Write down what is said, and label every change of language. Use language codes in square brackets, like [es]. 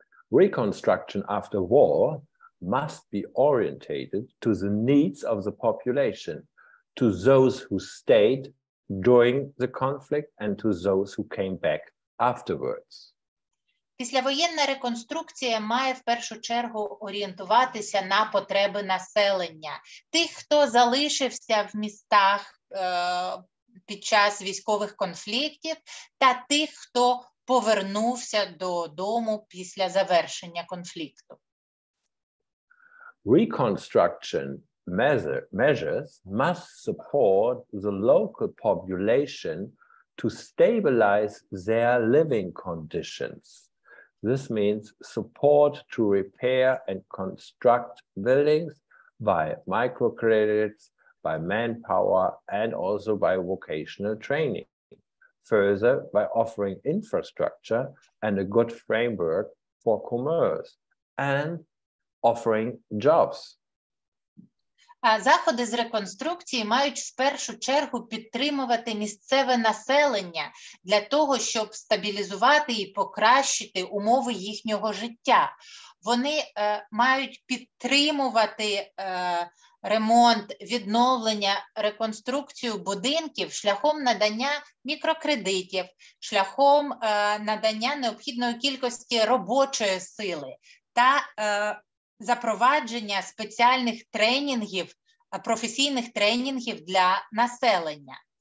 [en] Reconstruction after war must be orientated to the needs of the population, to those who stayed during the conflict and to those who came back afterwards. [uk] Післявоєнна реконструкція має в першу чергу орієнтуватися на потреби населення, тих, хто залишився в містах під час військових конфліктів, та тих, хто повернувся додому після завершення конфлікту. [en] Reconstruction measures must support the local population to stabilize their living conditions. This means support to repair and construct buildings by microcredits, by manpower, and also by vocational training. Further, by offering infrastructure and a good framework for commerce and offering jobs. [uk] Заходи з реконструкції мають в першу чергу підтримувати місцеве населення для того, щоб стабілізувати і покращити умови їхнього життя. Вони мають підтримувати ремонт, відновлення, реконструкцію будинків шляхом надання мікрокредитів, шляхом надання необхідної кількості робочої сили та запровадження спеціальних тренінгів, професійних тренінгів для населення.